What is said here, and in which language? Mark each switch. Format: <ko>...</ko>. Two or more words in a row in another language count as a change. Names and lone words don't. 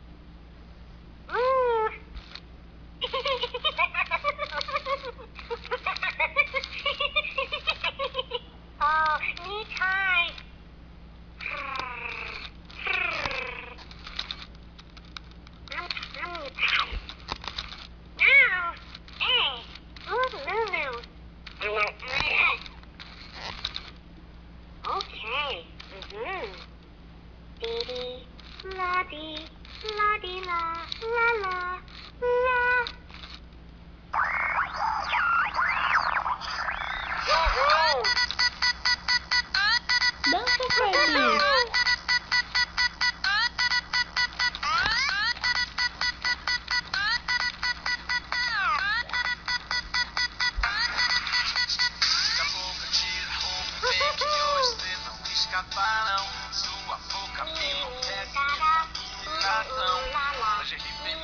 <en>Ooh. Oh, me time. I'm tired. Now, hey, who's Lulu? Okay. Dee dee, la dee, la dee la, la la, la. Woohoo!</en> <pt>Dança, Freddy. Escaparam, sua boca me enlouquece, hoje é vermelha,</pt>